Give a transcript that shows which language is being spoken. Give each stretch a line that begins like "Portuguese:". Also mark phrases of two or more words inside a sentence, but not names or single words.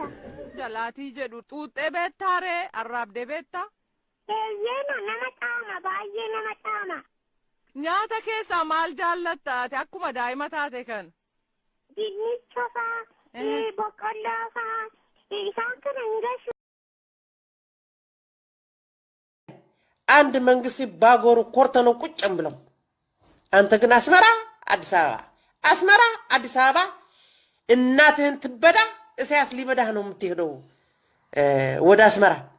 Oromo: jalaatii jedhu xuuxxee beektaa ree arraabdee beektaa? Eeyyeena nama xaama baay'ee nama xaama. Nyaata keessaa maal jaallatta ati akkuma daa'ima taate kan? Dinnicha faa, boqqolloo faa, isaan kana hin gashu.
Amharic: አንድ መንግስት ባጎሩ ኮርተ ነው ቁጭም ብለው አንተ ግን አስመራ አዲስ አበባ እናትህን ትበዳ እሳያስ ሊበዳህ ነው የምትሄደው ወደ አስመራ